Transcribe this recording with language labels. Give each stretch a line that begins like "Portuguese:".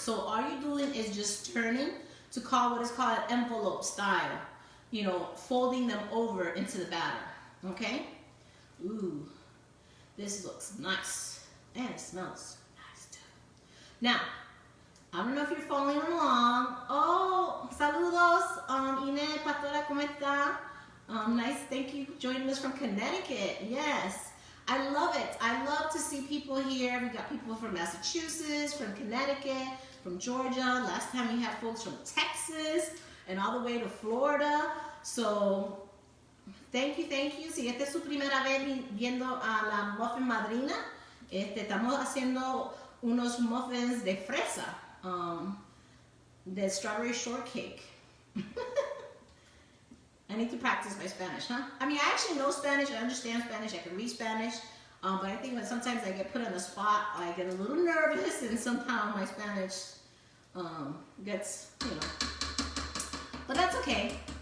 English: So all you're doing is just turning to call what is called envelope style. You know, folding them over into the batter. Okay? Ooh, this looks nice. And it smells nice too. Now, I don't know if you're following along.
Spanish: Oh, saludos, Ine, Pastora, ¿cómo está?
English: Nice, thank you for joining us from Connecticut. Yes, I love it. I love to see people here. We got people from Massachusetts, from Connecticut, from Georgia. Last time we had folks from Texas and all the way to Florida. So, thank you, thank you.
Spanish: Si esta es su primera vez viendo a la Muffin Madrina, estamos haciendo unos muffins de fresa, de strawberry shortcake.
English: I need to practice my Spanish, huh? I mean, I actually know Spanish, I understand Spanish, I can read Spanish, but I think that sometimes I get put on the spot, I get a little nervous, and somehow my Spanish gets, you know, but that's okay.